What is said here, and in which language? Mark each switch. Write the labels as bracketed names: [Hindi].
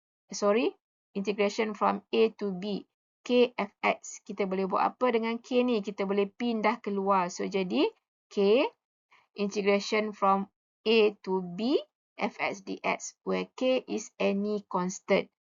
[English] Sorry, integration from A to B. K fx. [Malay] Kita boleh buat apa dengan K ni? Kita boleh pindah keluar. [English] So [Malay] jadi [English] K integration from A to B fx dx where K is any constant.